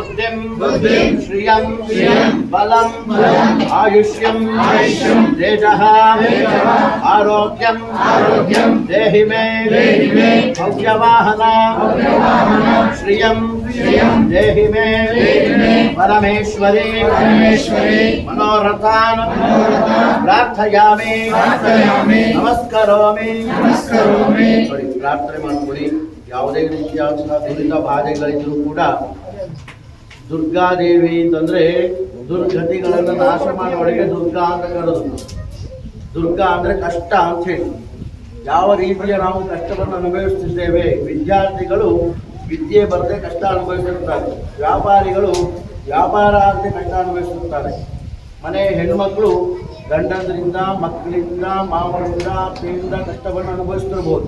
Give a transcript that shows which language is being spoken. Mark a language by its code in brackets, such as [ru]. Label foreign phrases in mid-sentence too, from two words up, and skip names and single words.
[sa] श्रियं बलं आयुष्यं तेजः आरोग्यं देहि मे भव्यवाहना श्रियं देहि मे परमेश्वरी मनोरथान् प्रार्थयामि नमस्करोमि [kn] ಪ್ರಾರ್ಥನೆ ಮಾಡಿಕೊಳ್ಳಿ. ಯಾವುದೇ ರೀತಿಯಾದಂತಹ ದುರಿತ ಬಾಧೆಗಳಿದ್ರೂ ಕೂಡ ದುರ್ಗಾದೇವಿ ಅಂತಂದ್ರೆ ದುರ್ಗತಿಗಳನ್ನು ನಾಶ ಮಾಡುವವಳಿಗೆ ದುರ್ಗಾ ಅಂತ ಕರೆದು. ದುರ್ಗಾ ಅಂದ್ರೆ ಕಷ್ಟ ಅಂತ ಹೇಳಿ. ಯಾವ ರೀತಿಯ ನಾವು ಕಷ್ಟವನ್ನು ಅನುಭವಿಸುತ್ತಿದ್ದೇವೆ, ವಿದ್ಯಾರ್ಥಿಗಳು ವಿದ್ಯೆ ಬರದೆ ಕಷ್ಟ ಅನುಭವಿಸುತ್ತಾರೆ, ವ್ಯಾಪಾರಿಗಳು ವ್ಯಾಪಾರ ಆಗದೆ ಕಷ್ಟ ಅನುಭವಿಸುತ್ತಾರೆ, ಮನೆ ಹೆಣ್ಮಕ್ಳು ಗಂಡಂದ್ರಿಂದ ಮಕ್ಕಳಿಂದ ಮಾವನಿಂದ ಅತ್ತೆಯಿಂದ ಕಷ್ಟವನ್ನು ಅನುಭವಿಸ್ತಿರ್ಬೋದು.